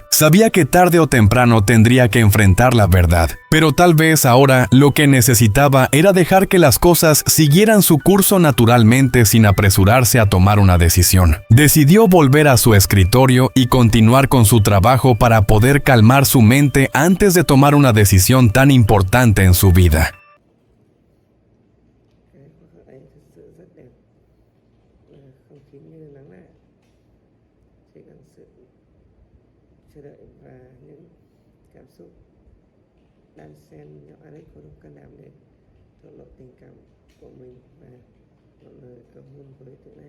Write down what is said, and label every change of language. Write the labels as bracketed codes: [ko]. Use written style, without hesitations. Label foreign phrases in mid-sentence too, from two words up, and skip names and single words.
[es] Sabía que tarde o temprano tendría que enfrentar la verdad, pero tal vez ahora lo que necesitaba era dejar que las cosas siguieran su curso naturalmente sin apresurarse a tomar una decisión. Decidió volver a su escritorio y continuar con su trabajo para poder calmar su mente antes de tomar una decisión tan importante en su vida. [vi] không khí như lắng lại, chỉ cần sự chờ đợi và những cảm xúc đan xen nhậu. Alex có đủ can đảm để thổ lộ tình cảm của mình và một lời cầu hôn với Tử Na.